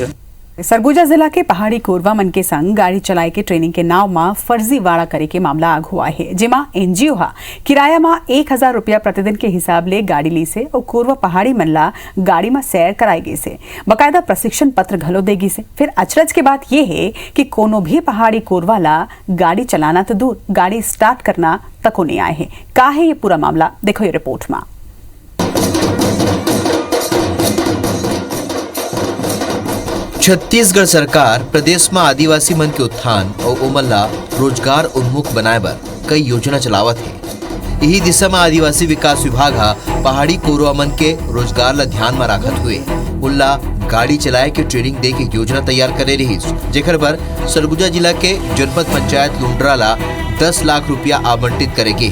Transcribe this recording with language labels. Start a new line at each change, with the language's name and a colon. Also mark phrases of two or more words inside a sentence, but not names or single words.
Chhattisgarhi: सरगुजा जिला के पहाड़ी कोरवा मन के संग गाड़ी चलाए के ट्रेनिंग के नाव में फर्जीवाड़ा करे के मामला आग हुआ है, जेमा एनजीओ हा किराया में 1000 रुपया प्रतिदिन के हिसाब ले गाड़ी ली से और कोरवा पहाड़ी मनला गाड़ी में सैर कराई गई से बकायदा प्रशिक्षण पत्र घलो देगी से। फिर अचरज के बात यह है कि कोनो भी पहाड़ी कोरवा ला गाड़ी चलाना तो दूर गाड़ी स्टार्ट करना तक नहीं आए है। का है ये पूरा मामला, देखो ये रिपोर्ट में। छत्तीसगढ़ सरकार प्रदेश में आदिवासी मन के उत्थान और ओमन ला रोजगार उन्मुख बनाए बर कई योजना चलावत है। यही दिशा में आदिवासी विकास विभाग हा पहाड़ी कोरवा मन के रोजगार ला ध्यान में रखत हुए उल्ला गाड़ी चलाए के ट्रेनिंग दे के योजना तैयार करे रही, जेकर बर सरगुजा जिला के जनपद पंचायत लुंड्रा ला 10 लाख रुपया आवंटित करेगी।